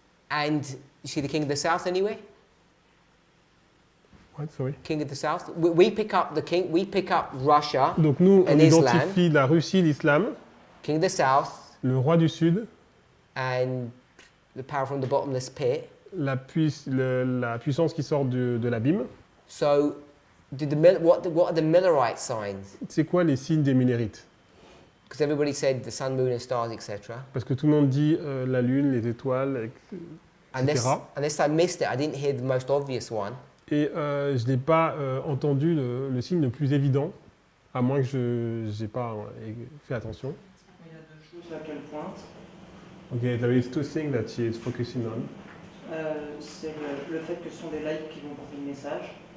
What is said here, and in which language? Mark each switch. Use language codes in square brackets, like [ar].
[en] And you see the king of the south anywhere? What, sorry? King of the south? We pick up the king, we pick up Russia, [fr] Donc nous, on [en] And Islam. [fr] identifie la Russie, l'islam, [en] king of the south, [fr] le roi du Sud, [en] and the power from the bottomless pit. [fr] la puissance qui sort de l'abîme. [en] So, what are the Millerite signs? [fr] C'est quoi les signes des Millérites? [en] Because everybody said the sun, moon, and stars, etc. [fr] Parce que tout le monde dit la lune, les étoiles, etc. [en] Unless I missed it, I didn't hear the most obvious one. [fr] Et je n'ai pas entendu le signe le plus évident, à moins que je n'ai pas fait attention. Il y a deux choses à qu'elle pointe. [en] Okay, there is two things that she is focusing on. [fr] C'est le fait que ce sont des laïcs qui vont porter le message.